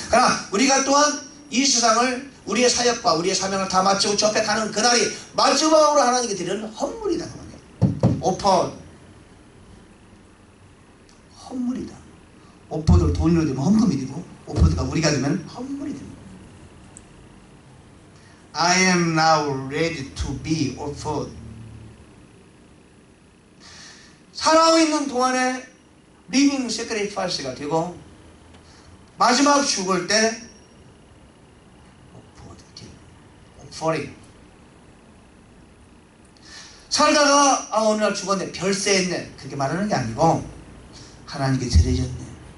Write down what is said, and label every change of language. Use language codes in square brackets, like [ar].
[ko] 그러나 우리가 또한 이 세상을 우리의 사역과 우리의 사명을 다 마치고 저 앞에 가는 그날이 마지막으로 하나님께 드리는 헌물이다. 오퍼, 헌물이다. 오퍼도 돈으로 되면 헌금이 되고 오퍼드가 우리가 되면 헌물이 됩니다. [en] I am now ready to be offered. [ko] 살아있는 동안에 [en] living sacrifice [ko] 가 되고 마지막 죽을 때 offering. 살다가 어느 날 죽었네, 별세했네, 그렇게 말하는 게 아니고 하나님께 드려졌네.